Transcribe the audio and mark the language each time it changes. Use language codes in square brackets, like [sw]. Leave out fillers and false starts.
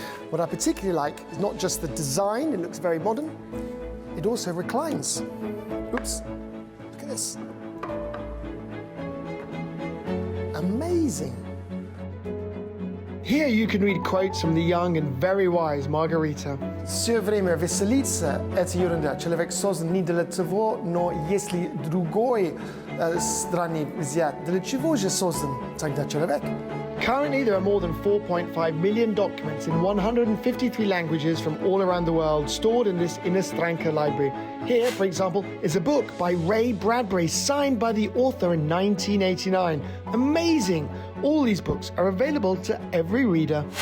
[en] What I particularly like is not just the design, it looks very modern, it also reclines. Oops, look at this. Amazing. Here you can read quotes from the young and very wise Margarita. [ru] Всё время веселиться – это ерунда. Человек создан не для того, но если другой стране взять, для чего же создан тогда человек? [en] Currently, there are more than 4.5 million documents in 153 languages from all around the world stored in this Inostranka library. Here, for example, is a book by Ray Bradbury, signed by the author in 1989. Amazing! All these books are available to every reader.